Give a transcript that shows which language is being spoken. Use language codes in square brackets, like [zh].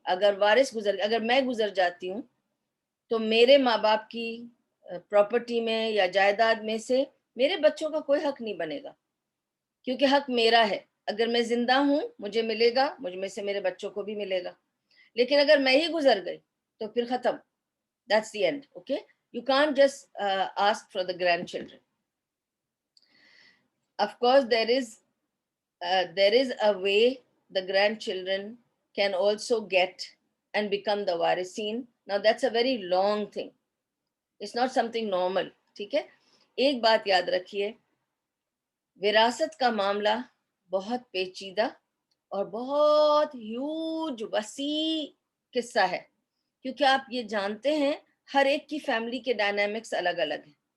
[ur] اگر وارث اگر میں گزر جاتی ہوں تو میرے ماں باپ کی پراپرٹی میں یا جائیداد میں سے میرے بچوں کا کوئی حق نہیں بنے گا, کیونکہ حق میرا ہے. اگر میں زندہ ہوں مجھے ملے گا, مجھ میں سے میرے بچوں کو بھی ملے گا. لیکن اگر میں ہی گزر گئی تو پھر ختم, [en] that's the end. Okay, you can't just ask for the grandchildren. Of course there is a way the grandchildren can also get and become the warisin. Now that's a very long thing, it's not something normal. [ur] ٹھیک ہے, ایک بات یاد رکھیے, وراثت کا معاملہ بہت پیچیدہ اور بہت ہیوج وسیع قصہ ہے, کیونکہ آپ یہ جانتے ہیں ہر ایک کی فیملی کے ڈائنامکس الگ الگ ہیں.